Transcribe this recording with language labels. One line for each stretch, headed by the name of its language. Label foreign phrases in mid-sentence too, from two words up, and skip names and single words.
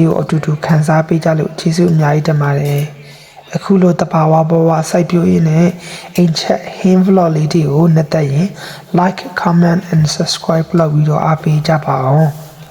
Burmese: ကိုအတူတူခံစားပေးကြလို့ကျေးဇူးအများကြီးတင်ပါတယ်အခုလိုတဘာဝဘဝစိုက်ပျိုးရင်းနဲ့အိမ်ချက်ဟင်း vlog လေးတွေကိုနှစ်သက်ရင်
English: like comment and subscribe
Burmese: လုပ်ပြီးတော့အားပေးကြပါအောင်